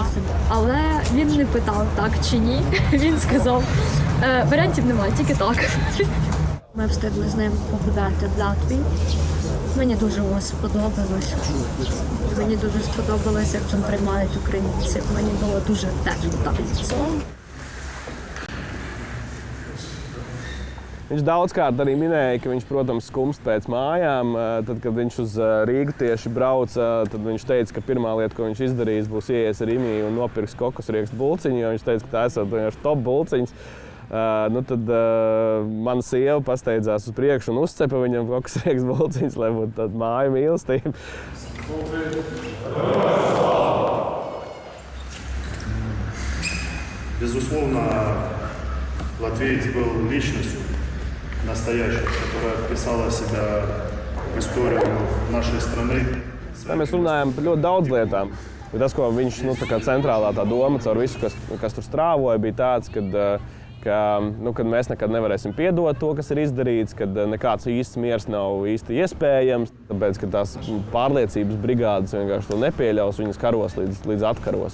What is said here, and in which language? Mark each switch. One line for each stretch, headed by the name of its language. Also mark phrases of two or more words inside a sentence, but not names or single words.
Ukrainian: Але він не питав, так чи ні. Він сказав, варіантів немає, тільки так. Ми встигли з ним побувати в Латвії. Мені дуже сподобалось. Мені дуже сподобалось, як там приймають українців. Мені було дуже тепло там.
Latvian: Viņš daudzkārt arī minēja, ka viņš, protams, skumst pēc mājām. Tad, kad viņš uz Rīgu tieši brauca, tad viņš teica, ka pirmā lieta, ko viņš izdarīs, būs ieies Rimī un nopirks kokosriekstu bulciņu, jo viņš teica, ka tā esat vienkārši top bulciņas. Tad mana sieva pasteidzās uz priekšu un uzcepa viņam kokosriekstu bulciņas, lai būtu tāda māju mīlestība.
Russian: Безусловно, латвиец был личностью настоящей, которая вписала себя в историю нашей страны.
Latvian: Mēs runājam par ļoti daudz lietām. Bet tas, ko viņš centrālā tā doma caur visu, kas tur strāvoja, bija tāds, kad mēs nekad nevarēsim piedot to, kas ir izdarīts, kad nekāds īsts miers nav īsti iespējams. Tāpēc, ka tās pārliecības brigādes vienkārši to nepieļaus, viņas karos līdz atkaros.